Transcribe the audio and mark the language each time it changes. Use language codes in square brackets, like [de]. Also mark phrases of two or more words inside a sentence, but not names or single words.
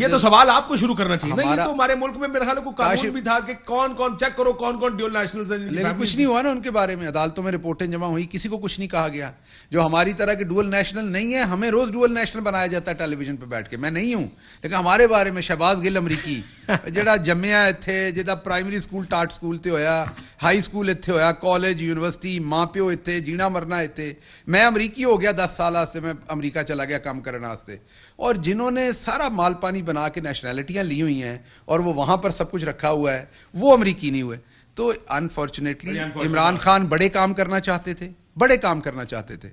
[ur] یہ تو سوال آپ کو شروع کرنا چاہیے نا. یہ تو ہمارے ملک میں میرے خیال کو قانون بھی تھا کہ کون کون چیک کرو کون کون [en] dual nationals [ur] ہیں. لیکن کچھ نہیں ہوا نا ان کے بارے میں. عدالتوں میں رپورٹیں جمع ہوئی, کسی کو کچھ نہیں کہا گیا. جو ہماری طرح کے [en] dual national [ur] نہیں ہے, ہمیں روز [en] dual national [ur] بنایا جاتا ہے ٹیلی ویژن پہ بیٹھ کے. میں نہیں ہوں, لیکن ہمارے بارے میں [pa] شہباز گل امریکی جڑا جمیا اتھے, جدا [en] primary school [pa] ٹاٹ سکول تے ہویا, [en] high school [pa] اتھے ہویا, کالج یونیورسٹی ماں پیو اتھے, جینا مرنا اتھے. میں امریکی ہو گیا 10 سال واسطے, میں امریکہ چلا گیا کام کرنے واسطے. [ur] اور جنہوں نے سارا مال پانی بنا کے نیشنلٹیاں لی ہوئی ہیں اور وہ وہاں پر سب کچھ رکھا ہوا ہے, وہ امریکی نہیں ہوئے. تو انفارچونیٹلی عمران خان بڑے کام کرنا چاہتے تھے, بڑے کام کرنا چاہتے تھے.